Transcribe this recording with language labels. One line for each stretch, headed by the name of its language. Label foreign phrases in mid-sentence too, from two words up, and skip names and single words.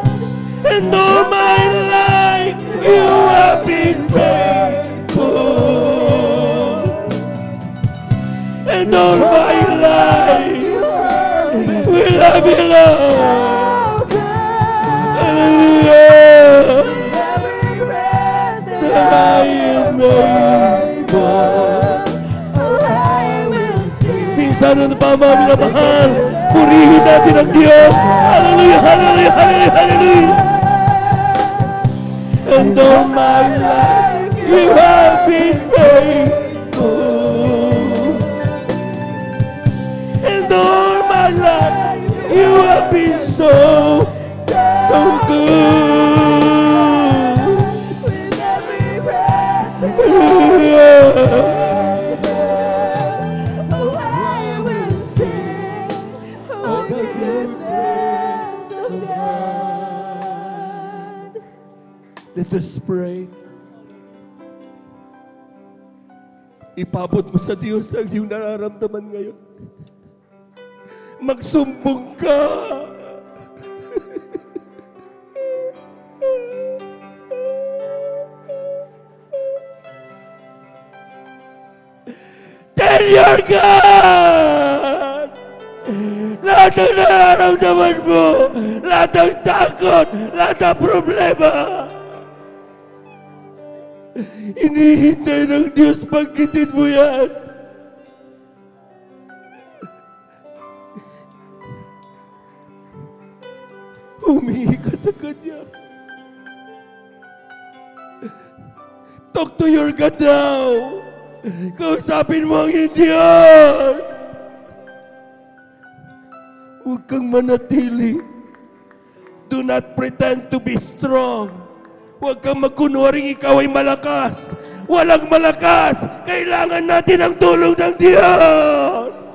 English: And all my life you have been faithful. And all my life will I belong. Hallelujah. That I am able.
Filipino: Sana na pa mga minamahal, purihin natin ang Diyos.
English: Hallelujah, hallelujah, hallelujah, hallelujah. And all my life you have been faithful. And all my life you have been so good. With every breath, hallelujah. Let us pray.
Filipino: Ipabot mo sa Diyos ang iyong nararamdaman ngayon. Magsumbong ka.
English: Tell your God!
Filipino: Lahat ng nararamdaman mo, lahat ng takot, lahat ng problema, inihintay ng Diyos, pagkitin mo yan. Humingi ka sa Kanya.
English: Talk to your God now.
Filipino: Kausapin mo ang iyong Diyos. Huwag kang manatili.
English: Do not pretend to be strong.
Filipino: Huwag kang magkunwaring ikaw ay malakas. Walang malakas. Kailangan natin ang tulong ng Diyos.